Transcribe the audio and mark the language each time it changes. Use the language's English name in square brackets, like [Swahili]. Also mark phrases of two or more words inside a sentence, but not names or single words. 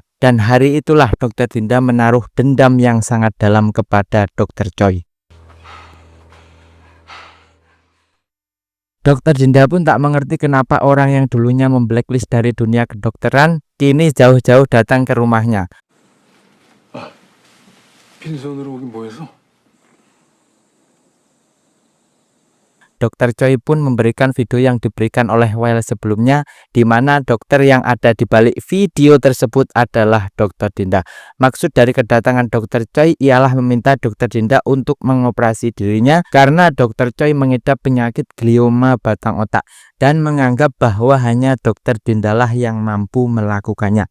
[Indonesian] Dan hari itulah Dokter Dinda menaruh dendam yang sangat dalam kepada Dokter Choi. Dokter Dinda pun tak mengerti kenapa orang yang dulunya memblacklist dari dunia kedokteran kini jauh-jauh datang ke rumahnya. [Korean] 빈손으로 오긴 뭐해서? [Indonesian] Dokter Choi pun memberikan video yang diberikan oleh Well sebelumnya, di mana dokter yang ada di balik video tersebut adalah Dokter Dinda. Maksud dari kedatangan Dokter Choi ialah meminta Dokter Dinda untuk mengoperasi dirinya karena Dokter Choi mengidap penyakit glioma batang otak dan menganggap bahwa hanya Dokter Dindalah yang mampu melakukannya.